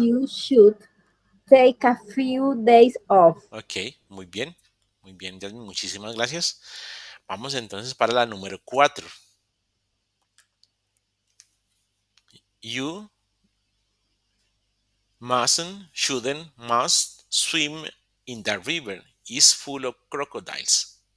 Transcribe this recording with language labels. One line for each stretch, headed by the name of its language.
English: you should take a few days off.
Spanish: Ok, muy bien. Muy bien, Jasmine. Muchísimas gracias. Vamos entonces para la número 4.
English: You must swim in the river. It's full of crocodiles.